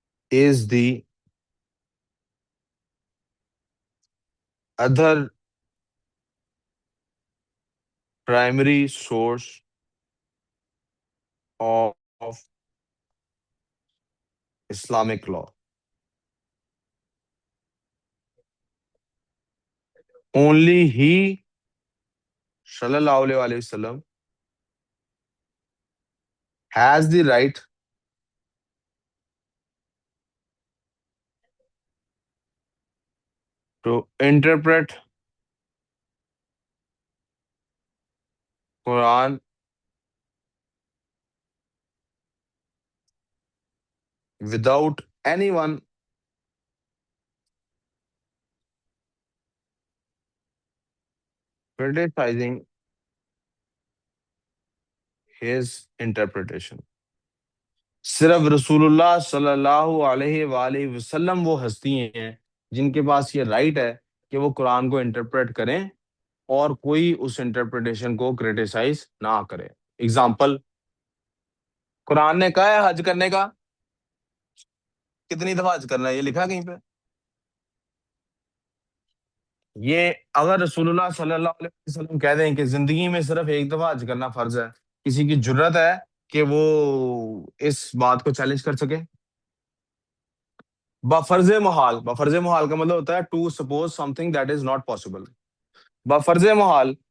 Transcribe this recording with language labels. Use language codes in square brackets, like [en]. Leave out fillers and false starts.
[en] is the other primary source of Islamic law. Only he, sallallahu alayhi wasallam, has the right to interpret Quran without anyone criticizing his interpretation. [ur] صرف رسول اللہ صلی اللہ علیہ وآلہ وسلم وہ ہستی ہیں جن کے پاس یہ رائٹ ہے کہ وہ قرآن کو انٹرپریٹ کریں اور کوئی اس انٹرپریٹیشن کو کریٹیسائز نہ کرے. اگزامپل, قرآن نے کہا ہے حج کرنے کا, کتنی دفعہ حج کرنا ہے یہ لکھا کہیں پہ؟ یہ اگر رسول اللہ صلی اللہ علیہ وسلم کہہ دیں کہ زندگی میں صرف ایک دفعہ حج کرنا فرض ہے, کسی کی جرت ہے کہ وہ اس بات کو چیلنج کر سکے؟ بفرض محال, بفرض محال کا مطلب ہوتا ہے [en] To suppose something that is not possible. [ur] بفرض محال